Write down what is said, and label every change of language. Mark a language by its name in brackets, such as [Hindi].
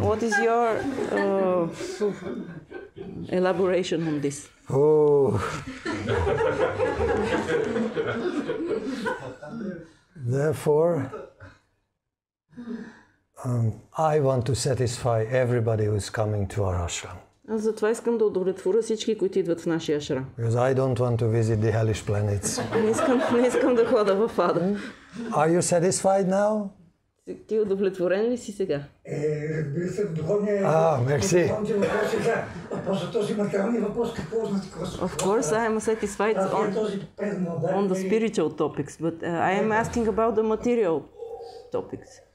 [English] What is your elaboration on this? Oh. Therefore, I want to satisfy everybody who is coming to our ashram. [Bulgarian] Аз затова искам да удовлетворя всички, които идват в нашия ашрам. [English] Because I don't want to visit the hellish planets. [Bulgarian] Не искам да хода в ада. [English] Are you satisfied now? [Bulgarian] Ти удовлетворен ли си сега? Разбира се, духовния... мерси. Въпросът е този материални въпрос, какво означава? [English] Of course, I am satisfied on the spiritual topics, but I am asking about the material topics.